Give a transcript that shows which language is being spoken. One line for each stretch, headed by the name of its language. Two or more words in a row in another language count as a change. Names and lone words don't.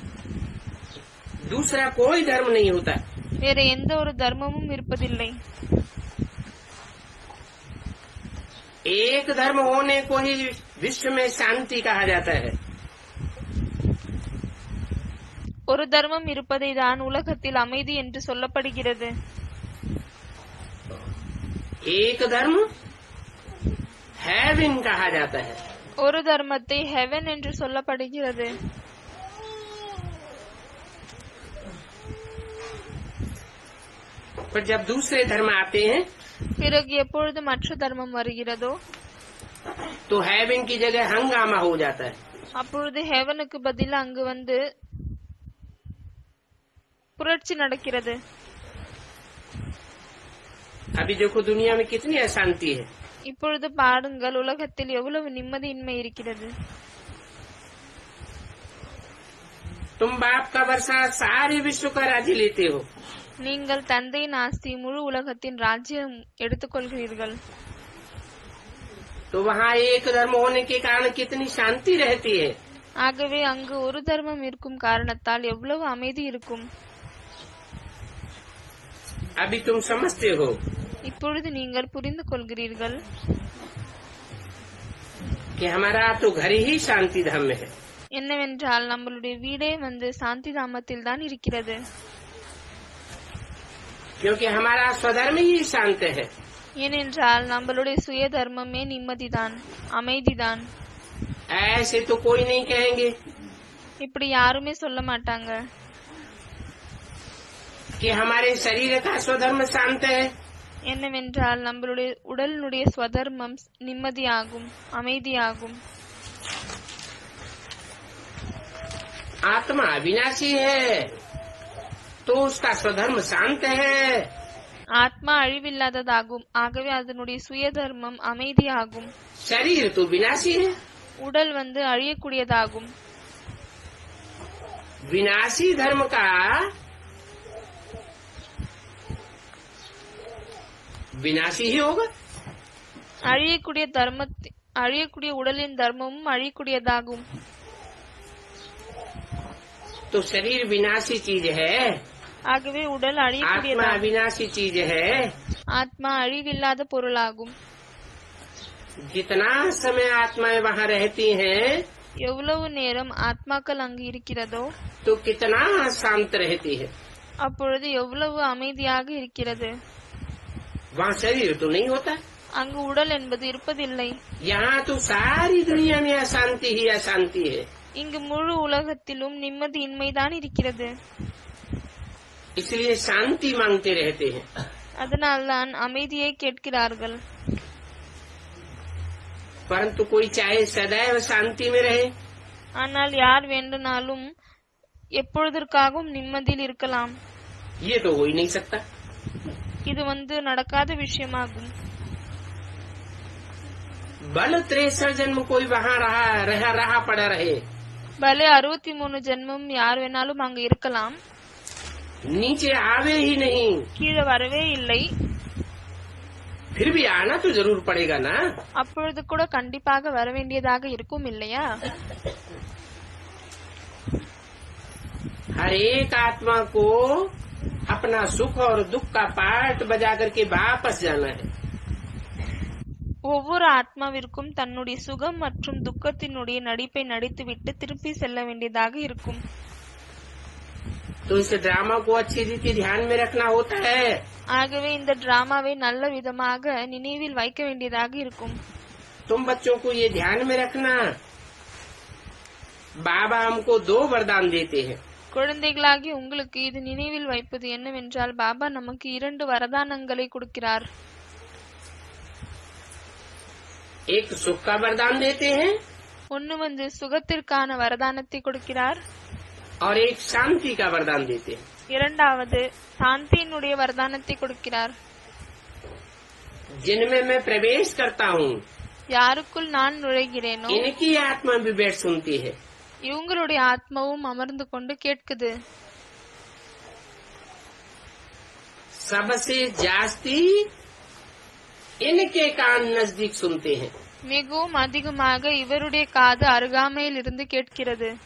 Hindi: दूसरा कोई धर्म नहीं होता।
Tamil: வேற எந்த ஒரு தர்மமும் இருப்பதில்லை.
Hindi: एक धर्म होने को ही विश्व में शांति कहा जाता है।
Tamil: ஒரு தர்மம் இருப்பதை தான் உலகத்தில் அமைதி என்று சொல்லப்படுகிறது.
Hindi: एक धर्म हेवन कहा जाता है।
Tamil: ஒரு தர்மத்தை ஹெவன் என்று சொல்லப்படுகிறது.
Hindi: पर जब दूसरे धर्म आते हैं
Tamil: பிறகு எப்பொழுது மற்ற தர்மம் வருகிறதோ
Hindi: तो हेवन की जगह हंगामा हो जाता है।
Tamil: அப்பொழுது ஹெவனுக்கு பதில் அங்கு வந்து புரட்சி நடக்கிறது.
Hindi: अभी देखो दुनिया में कितनी अशांति है।
Tamil: இப்பொழுது பாருங்கள், உலகத்தில் எவ்வளவு நிம்மதியின்மை இருக்கிறது.
Hindi: तुम बाप का वर्षा सारे विश्व का राज्य लेते हो।
Tamil: நீங்கள் தந்தையின் ஆஸ்தி முழு உலகத்தின் ராஜ்யம் எடுத்துக்கொள்கிறீர்கள்.
Hindi: तो वहाँ एक धर्म होने के कारण कितनी शांति रहती है।
Tamil: ஆகவே அங்கு ஒரு தர்மம் இருக்கும் காரணத்தால் எவ்வளவு அமைதி இருக்கும்.
Hindi: अभी तुम समझते हो
Tamil: இப்பொழுது நீங்கள் புரிந்து கொள்கிறீர்கள்
Hindi: कि हमारा तो घर ही शांति धाम में है।
Tamil: என்னவென்றால் நம்மளுடைய வீடே வந்து சாந்தி தாமத்தில் தான் இருக்கிறது.
Hindi: क्योंकि हमारा स्वधर्म ही शांत है।
Tamil: ஏனென்றால் நம்மளுடைய சுய தர்மமே நிம்மதிதான், அமைதிதான்.
Hindi: ऐसे तो कोई नहीं कहेंगे
Tamil: இப்படி யாருமே சொல்ல மாட்டாங்க
Hindi: कि हमारे शरीर का स्वधर्म शांत है।
Tamil: என்னவென்றால் நம்மளுடைய உடலினுடைய ஸ்வதர்மம் நிம்மதியாகும், அமைதியாகும்.
Hindi: आत्मा अविनाशी है तो उसका स्वधर्म शांत है।
Tamil: ஆத்மா அழிவில்லாததாகும், ஆகவே அதனுடைய சுய தர்மம் அமைதியாகும்.
Hindi: शरीर तो विनाशी है।
Tamil: உடல் வந்து அழியக்கூடியதாகும்.
Hindi: विनाशी धर्म का विनाशी ही होगा।
Tamil: அழியக்கூடிய உடலின் தர்மமும் அழியக்கூடியதாகும்.
Hindi: तो शरीर विनाशी चीज है,
Tamil: ஆகவே உடல்
Hindi: आत्मा
Tamil: அழியக்கூடியதாகும்.
Hindi: अविनाशी चीज है।
Tamil: ஆத்மா அழிவில்லாத பொருளாகும்.
Hindi: जितना समय आत्माएं वहाँ रहती हैं
Tamil: எவ்வளவு நேரம் ஆத்மாக்கள் அங்கு இருக்கிறதோ
Hindi: तो कितना शांत रहती है।
Tamil: அப்பொழுது எவ்வளவு அமைதியாக இருக்கிறது.
Hindi: वहाँ शरीर तो नहीं होता।
Tamil: அங்கு உடல் என்பது இருப்பதில்லை.
Hindi: यहाँ तो सारी दुनिया में अशांति ही अशांति है।
Tamil: இங்கு முழு உலகத்திலும் நிம்மதியின்மைதான் இருக்கிறது.
Hindi: इसलिए शांति मांगते रहते हैं।
Tamil: அதனால்தான் அமைதியை கேட்கிறார்கள்.
Hindi: परंतु कोई चाहे सदैव शांति में रहे,
Tamil: ஆனால் யார் வேண்டுமானாலும் எப்பொழுதற்காகவும் நிம்மதியில் இருக்கலாம்.
Hindi: ये तो हो ही नहीं सकता।
Tamil: இது நடக்காத விஷயமாகும்.
Hindi: बल 63 जन्म कोई वहाँ रहा पड़ा रहे,
Tamil: பலே 63 ஜென்மம் யார் வேணாலும் அங்கு இருக்கலாம்,
Hindi: नीचे आवे ही नहीं,
Tamil: கீழே வரவே இல்லை,
Hindi: फिर भी आना तो जरूर पड़ेगा ना।
Tamil: அப்பொழுது கூட கண்டிப்பாக வர வேண்டியதாக இருக்கும் இல்லையா?
Hindi: हर एक आत्मा को अपना सुख और दुख का पार्ट बजा करके वापस जाना है।
Tamil: ஒவ்வொரு ஆத்மாவிற்கும் தன்னுடைய சுகம் மற்றும் துக்கத்தினுடைய நடிப்பை நடித்துவிட்டு திருப்பி செல்ல வேண்டியதாக இருக்கும்.
Hindi: तो इस ड्रामा को अच्छी रीति ध्यान में रखना होता है।
Tamil: ஆகவே இந்த டிராமாவை நல்ல விதமாக நினைவில் வைக்க வேண்டியதாக இருக்கும்.
Hindi: तुम बच्चों को ये ध्यान में रखना, बाबा हमको 2 वरदान देते हैं।
Tamil: குழந்தைகளாகி உங்களுக்கு இது நினைவில் வைப்பது என்னவென்றால், பாபா நமக்கு 2 வரதானங்களை கொடுக்கிறார்.
Hindi: एक सुख का वरदान देते हैं
Tamil: ஒன்னு சுகத்திற்கான வரதானத்தை கொடுக்கிறார்,
Hindi: और एक शांति का वरदान देते हैं।
Tamil: இரண்டாவது சாந்தியினுடைய வரதானத்தை கொடுக்கிறார்.
Hindi: जिनमें मैं प्रवेश करता हूँ,
Tamil: யாருக்குள் நான் நுழைகிறேனோ
Hindi: इनकी आत्मा भी बैठ सुनती है।
Tamil: இவங்களுடைய ஆத்மாவும் அமர்ந்து கொண்டு கேட்குது.
Hindi: सबसे जास्ती इनके कान नजदीक सुनते हैं।
Tamil: மிகவும் அதிகமாக இவருடைய காது அருகாமையில் இருந்து கேட்கிறது.